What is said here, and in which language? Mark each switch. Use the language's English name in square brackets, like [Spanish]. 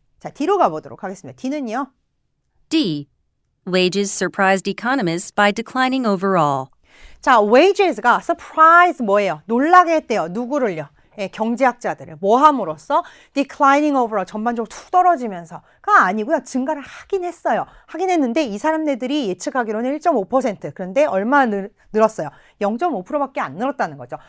[Korean] 자, D로 가보도록 하겠습니다. D는요? [English] D. Wages surprised economists by declining overall. [Korean] 자, wages가 surprise 뭐예요? 놀라게 했대요. 누구를요? 예, 경제학자들을. 뭐 함으로써? [English] declining overall, [Korean] 전반적으로 툭 떨어지면서가 아니고요. 증가를 하긴 했어요. 하긴 했는데 이 사람들이 예측하기로는 1.5%. 그런데 얼마 늘었어요? 0.5%밖에 안 늘었다는 거죠.